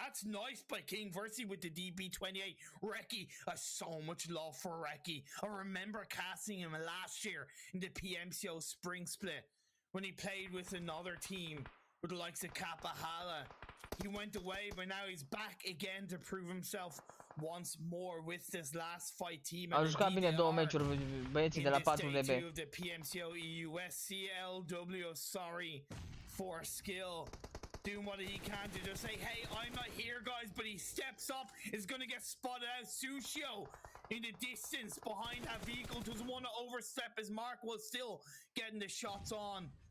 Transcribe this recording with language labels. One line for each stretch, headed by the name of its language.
English: That's nice by King Versi with the DP28. Reki, so much love for Reki. I remember casting him last year in the Pmco spring split when he played with another team with the likes of Kappa Hala. He went away, but now he's back again to prove himself once more with this Last Fight team.
Romanian: Au jucat bine 2 meciuri băieții de la 4DB.
English: The Pmco EUS CLW, sorry for Skill, doing what he can to just say, hey, I'm not here, guys, but he steps up, is going to get spotted out. Sushio in the distance behind that vehicle, doesn't want to overstep his mark, while still getting the shots on.